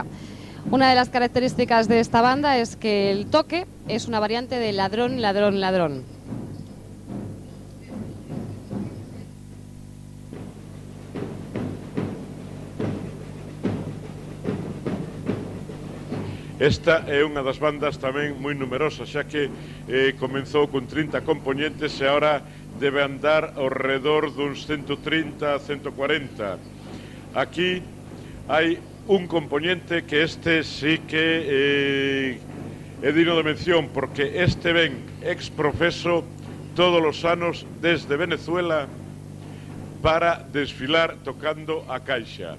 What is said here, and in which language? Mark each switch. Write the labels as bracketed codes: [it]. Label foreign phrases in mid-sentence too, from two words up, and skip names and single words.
[es] Una de las características de esta banda es que el toque es una variante de ladrón, ladrón, ladrón. [gl] Esta é unha das bandas tamén moi numerosas, xa que comenzou con 30 componentes e agora debe andar ao redor duns 130, 140. Aquí hai un componente que este sí que é digno de mención, porque este ven ex profeso todos os anos desde Venezuela para desfilar tocando a caixa.